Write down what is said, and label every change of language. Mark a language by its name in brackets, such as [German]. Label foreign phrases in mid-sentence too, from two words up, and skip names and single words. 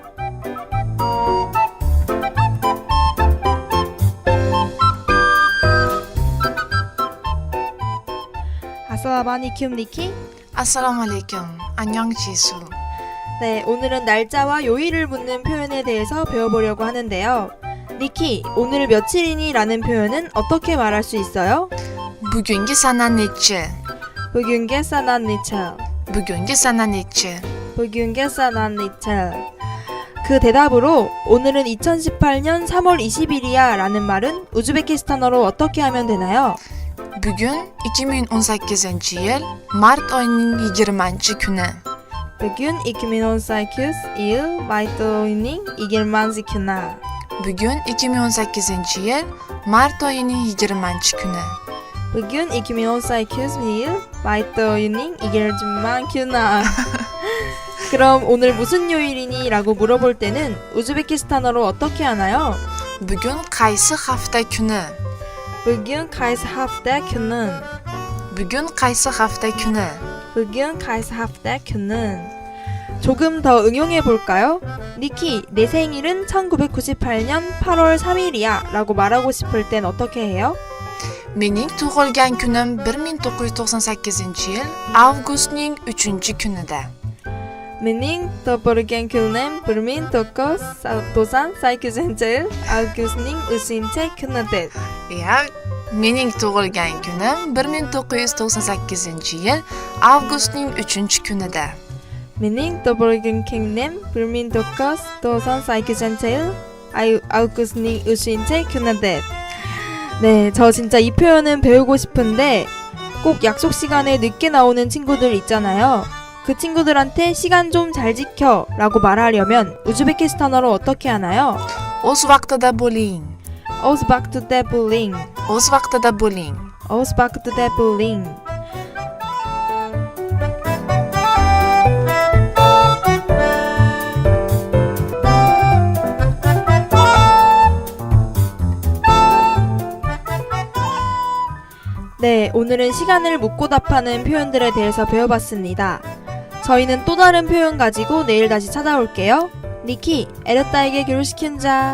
[Arabic] السلام عليكم [Korean] 니키? [Arabic] السلام عليكم. [Korean] 안녕 지수. 네, 오늘은 날짜와 요일을 묻는 표현에 대해서 배워보려고 하는데요. 니키, 오늘 며칠이니? 라는 표현은 어떻게 말할 수 있어요? [Uzbek] Bugungi sana nechi? [Korean] 부균게 사난니철. [Uzbek] Bugungi sana nechi? [Korean] 부균게 사난니철. 그 대답으로 오늘은 2018년 3월 20일이야 라는 말은 우즈베키스탄어로 어떻게 하면 되나요? [Uzbek] Bugun 2018-yil mart oyining 20-kuni. [Turkish] Bugün 2018 yıl Mart ayının 20'sına. [Uzbek] Bugun 2018-yil mart oyining 20-kuni. [Turkish] Bugün 2018 yıl Mart ayının 20'sına. [Korean] 그럼 오늘 무슨 요일이니? 라고 물어볼 때는 우즈베키스탄어로 어떻게 하나요? [Uzbek] Bugun qaysi hafta kuni? [Turkish] Bugün kaysı hafta günün. [Uzbek] Bugun qaysi hafta kuni? [Turkish] Bugün kaysı hafta günün. [Korean] 조금 더 응용해 볼까요? 니키, 내 생일은 1998년 8월 3일이야 라고 말하고 싶을 땐 어떻게 해요? [Uzbek] Mening tug'ilgan kunim 1998-yil avgustning 3-kunida. Mening tug'ilgan kunim 1998 avgustning 3-kunida. Ya, mening tug'ilgan kunim 1998-yil avgustning 3-kunida. Mening tug'ilgan kunim 1998 avgustning 3-kunida. [Korean] 네, 저 진짜 이 표현은 배우고 싶은데 꼭 약속 시간에 늦게 나오는 친구들 있잖아요. 그 친구들한테 시간 좀 잘 지켜 라고 말하려면 우즈베키스탄어로 어떻게 하나요? O'z vaqtida bo'ling. O'z vaqtida bo'ling. O'z vaqtida bo'ling. O'z vaqtida bo'ling. 네, 오늘은 시간을 묻고 답하는 표현들에 대해서 배워봤습니다. 저희는 또 다른 표현 가지고 내일 다시 찾아올게요. 니키, 에르타에게 결혼시킨자.